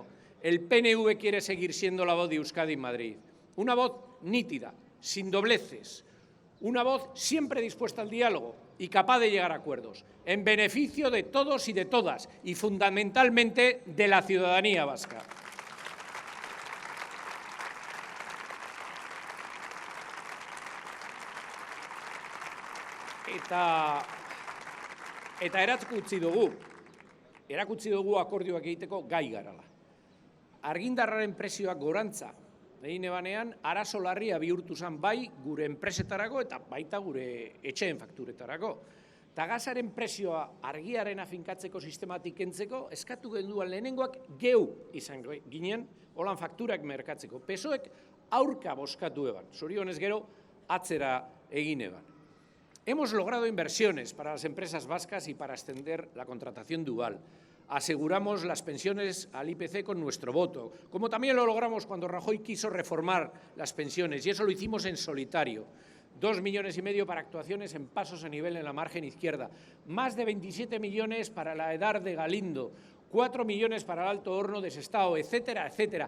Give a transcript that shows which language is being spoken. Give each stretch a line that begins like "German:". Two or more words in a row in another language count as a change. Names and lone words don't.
Spanish: El PNV quiere seguir siendo la voz de Euskadi en Madrid, una voz nítida, sin dobleces, una voz siempre dispuesta al diálogo y capaz de llegar a acuerdos, en beneficio de todos y de todas, y fundamentalmente de la ciudadanía vasca.
Basque: Eta erakutsi dugu akordioak egiteko gai garala. Argindarraren prezioak gorantza egin ebanean, arazo larria bihurtu zen bai gure enpresetarako eta baita gure etxeen fakturetarako. Eta gasaren prezioa argiaren afinkatzeko sistematik kentzeko, eskatu genduan lehenengoak geu izango ginen, holan fakturak merkatzeko. PSOEk aurka bozkatu eban, zorionez gero atzera egin eban.
Spanish: Hemos logrado inversiones para las empresas vascas y para extender la contratación dual. Aseguramos las pensiones al IPC con nuestro voto, como también lo logramos cuando Rajoy quiso reformar las pensiones, y eso lo hicimos en solitario. 2,5 millones para actuaciones en pasos a nivel en la margen izquierda, más de 27 millones para la EDAR de Galindo, 4 millones para el Alto Horno de Sestao, etcétera, etcétera.